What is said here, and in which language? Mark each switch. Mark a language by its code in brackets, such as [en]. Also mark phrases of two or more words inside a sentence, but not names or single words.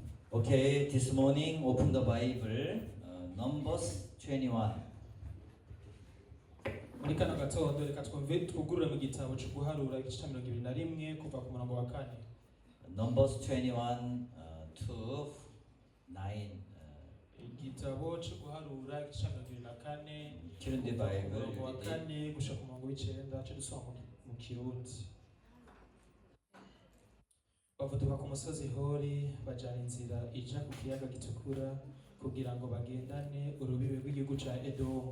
[en] Okay, this morning open the Bible, Numbers 21. [rn] Muri kano gatondo reka twugurure mu gitabo cyo guharura igice 21 kuva ku murongo wa 4. [en] Numbers 21 to 9. [rn] Igitabo cyo guharura igice 24 [en] Turn the Bible. [rn] murongo wa 4 gushika ku murongo w'9 cyo dusoma mu Kirundi. Bavuduka ku musozi Hori bajana inzira ija ku kiyaga gitukura kugira ngo bagendane urubibe rw'igihugu ca Edomu.